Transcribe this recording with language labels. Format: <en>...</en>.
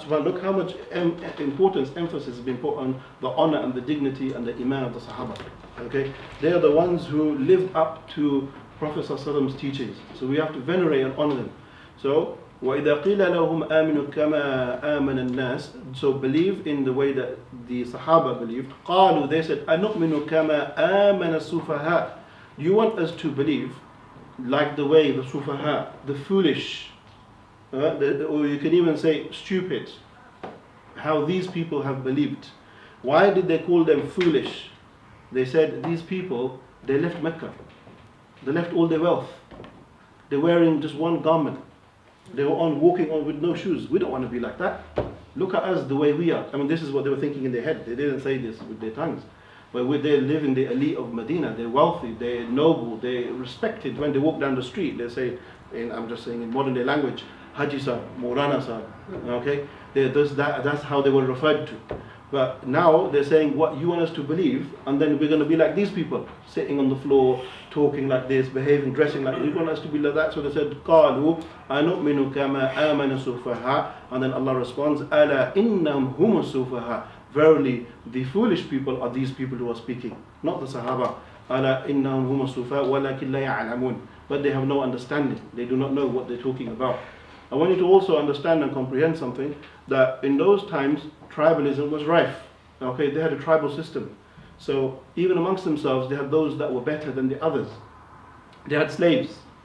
<en>So look how much importance, emphasis has been put on the honor and the dignity and the iman of the Sahaba. Okay, they are the ones who lived up to Prophet ﷺ's teachings. So we have to venerate and honor them. So</en> <ar>وَإِذَا قِيلَ لَهُمْ آمِنُوا كَمَا آمَنَ النَّاسِ,</ar> <en>so believe in the way that the Sahaba believed.</en> <ar>قالوا,</ar> <en>they said,</en> <ar>أَنُؤْمِنُ كَمَا آمَنَ السُّفَهَاءُ.</ar> <en>Do you want us to believe like the way the sufaha, the foolish, or you can even say stupid, how these people have believed? Why did they call them foolish? They said these people, they left Mecca, they left all their wealth, they're wearing just one garment, they were walking on with no shoes. We don't want to be like that. Look at us the way we are. I mean, this is what they were thinking in their head. They didn't say this with their tongues. But they live in the elite of Medina. They're wealthy, they're noble, they're respected. When they walk down the street, they say, I'm just saying in modern day language, Haji Sahib, Morana Sahib. Okay? That's how they were referred to. But now they're saying what you want us to believe, and then we're going to be like these people, sitting on the floor, talking like this, behaving, dressing like this. You want us to be like that? So they said,</en> <ar>قَالُوا أَنُؤْمِنُ كَمَا آمَنَ السُّفَهَاءُ.</ar> <en>And then Allah responds,</en> <ar>أَلَا إِنَّهُمْ هُمُ السُّفَهَاءُ.</ar> <en>Verily, the foolish people are these people who are speaking, not the Sahaba.</en> <ar>ألا إنهم هم السفهاء ولكن لا يعلمون.</ar> <en>But they have no understanding. They do not know what they're talking about. I want you to also understand and comprehend something, that in those times tribalism was rife. Okay, they had a tribal system. So even amongst themselves, they had those that were better than the others. They had slaves.</en>